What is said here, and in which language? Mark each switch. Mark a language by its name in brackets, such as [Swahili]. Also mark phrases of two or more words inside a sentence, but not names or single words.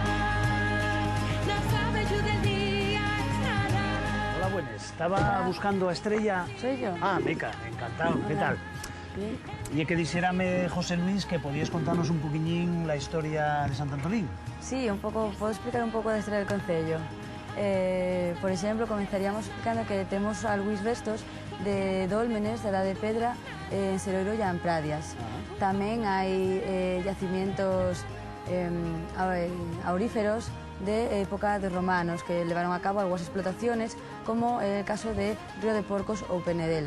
[Spanish] No sabes yo del día estará. Hola, buenas. Estaba buscando a Estrella. ¿Soy yo? Ah, Mica, encantado. Hola. ¿Qué tal? Bien. Y que dijérame, José Luis, que podías contarnos un poquillín la historia de Sant Antolín. [Galician] Sí, un pouco, podo explicar un pouco da historia del Concello. Por exemplo, comenzaríamos explicando que temos algúns restos de dólmenes da Edade de Pedra en Seroiro e en Pradias. Tamén hai [Spanish] yacimientos auríferos [Galician] de época de romanos que levaron a cabo algunhas [Spanish] explotaciones, como el caso de [Galician] Río de Porcos ou Penedela.